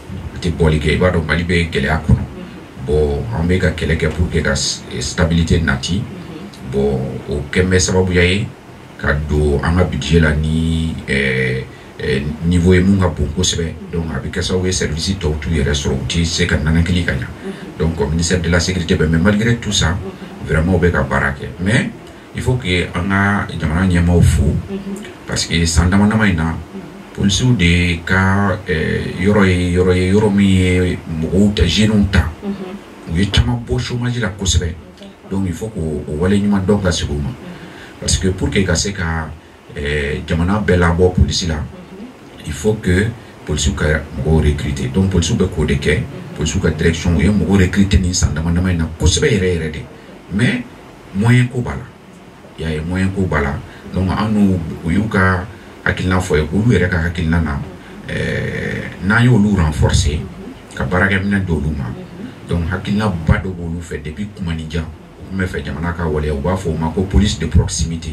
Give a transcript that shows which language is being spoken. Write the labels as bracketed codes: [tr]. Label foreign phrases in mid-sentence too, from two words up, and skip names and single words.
[bm] A tɛ bɔli kɛ i b'a dɔn Mali bɛ gɛlɛya kɔnɔ. Bon an bɛ ka kɛlɛ kɛ [fr] pour que [bm] ka stabilité nati. Bon o kɛn bɛ sababuya ye ka don an ka budget la ni niveau ye mun ka bon kosɛbɛ. Donc a bɛ kɛ sababu ye service tɔw t'u yɛrɛ sɔrɔ u tɛ se ka nanakili ka ɲa. [fr] Donc ministère de la sécurité bɛ mais malgré tout ça vraiment [bm] u bɛ ka baara kɛ. [fr] Mais il faut que [bm] an ka jamana ɲɛmaaw fo [fr] parce que [bm] san dama dama in na policiers de ka yɔrɔ min ye mɔgɔw ta jeunes ta u ye caman bɔ chômage la kosɛbɛ. [fr] Donc il faut [bm] k'o wale ɲuman dɔn ka segin u ma [fr] parce que pour que [bm] ka se ka jamana bɛɛ labɔ polisi la [fr] il faut que policiers [bm] ka mɔgɔw recruter. Donc policiers bɛ k'o de kɛ, policiers ka direction u ye mɔgɔw recruter ni san dama dama in na kosɛbɛ yɛrɛ yɛrɛ de. [fr] Mais moyen [bm] ko b'a la, [fr] il y a moyen [bm] ko b'a la. Donc an n'u u y'u ka hakilina fɔ ye olu yɛrɛ ka hakilina na n'an y'olu renforcer ka baarakɛminɛn d'olu ma. Donc hakilina ba dɔ b'olu fɛ depuis kumanijan u tun bɛ fɛ jamana ka waleya u b'a fɔ o ma ko [fr] police de proximité.